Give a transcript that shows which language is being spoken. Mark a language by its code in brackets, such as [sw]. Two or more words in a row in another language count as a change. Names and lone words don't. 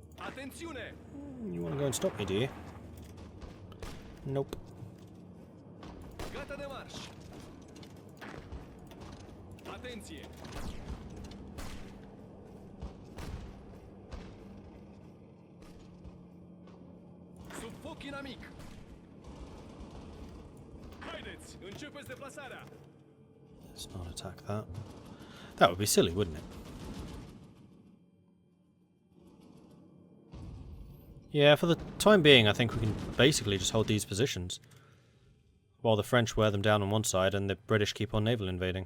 [it] Attenzione! [en] You want to go and stop me, do you? Nope. [ro] Gata de marș! Atenție! Sub foc inamic! Haideți, începeți deplasarea! [en] Let's not attack that. That would be silly, wouldn't it? Yeah, for the time being, I think we can basically just hold these positions. While the French wear them down on one side and the British keep on naval invading.